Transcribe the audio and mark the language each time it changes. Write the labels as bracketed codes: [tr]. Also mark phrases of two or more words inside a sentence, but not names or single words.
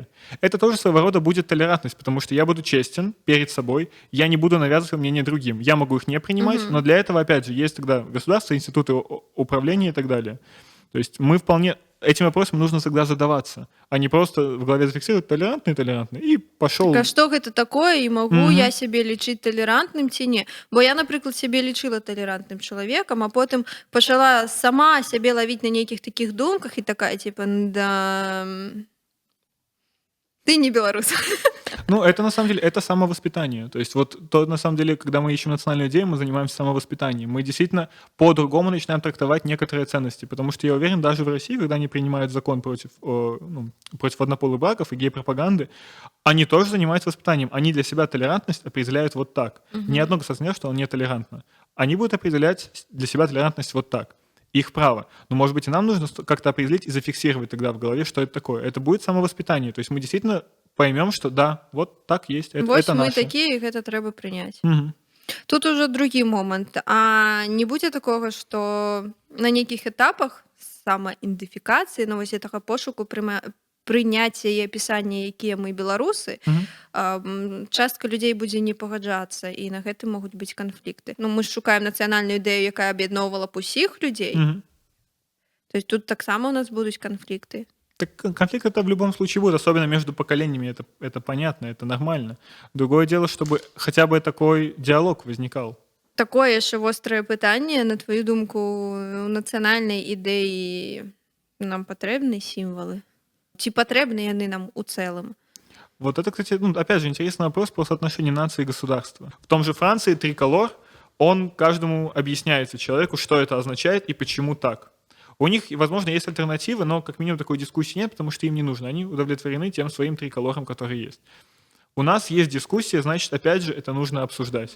[ru] Это тоже своего рода будет толерантность, потому что я буду честен перед собой, я не буду навязывать мнение другим. Я могу их не принимать, но для этого, опять же, есть тогда государство, институты управления и так далее. То есть мы вполне... Этим вопросом нужно всегда задаваться, а не просто в голове зафиксировать толерантный, и пошел. [be] Так а што гэта такое, і магу я сябе лічыць талерантным ці не? Бо я, напрыклад, сябе лічыла талерантным чалавекам, а потым пачала сама сябе лавіць на нейкіх такіх думках і такая, [ru] типа, да... Ты не белорус. Ну, это на самом деле, это самовоспитание. То есть вот то, на самом деле, когда мы ищем национальную идею, мы занимаемся самовоспитанием. Мы действительно по-другому начинаем трактовать некоторые ценности. Потому что я уверен, даже в России, когда они принимают закон против однополых браков и гей-пропаганды, они тоже занимаются воспитанием. Они для себя толерантность определяют вот так. Ни одно государство не скажет, что оно не толерантно. Они будут определять для себя толерантность вот так. Их право. Но, может быть, и нам нужно как-то определить и зафиксировать тогда в голове, что это такое. Это будет самовоспитание. То есть мы действительно поймем, что да, вот так есть, это мы наше. такие, [be] і гэта трэба прыняць. Угу. Тут уже другі момант. А не будзе такога, што на нейкіх этапах самаідэнтыфікацыі, ну, вось гэтага пошуку прыняцця і апісання, якія мы беларусы, частка людзей будзе не пагаджацца, і на гэтым могуць быць канфлікты. Ну, мы ж шукаем нацыянальную ідэю, якая аб'ядноўвала б усіх людзей. [ru] То есть [be] тут таксама у нас будуць канфлікты. [ru] Так конфликт это в любом случае будет, особенно между поколениями, это понятно, это нормально. Другое дело, чтобы хотя бы такой диалог возникал. [be] Такое яшчэ вострае пытанне, на твою думку, у нацыянальнай ідэі нам патрэбны сімвалы? Ці патрэбны яны нам у цэлым? [ru] Вот это, кстати, опять же, интересный вопрос про соотношение нации и государства. В том же Франции триколор, он каждому объясняется человеку, что это означает и почему так. У них, возможно, есть альтернативы, но как минимум такой дискуссии нет, потому что им не нужно. Они удовлетворены тем своим триколором, который есть. У нас есть дискуссия, значит, опять же, это нужно обсуждать.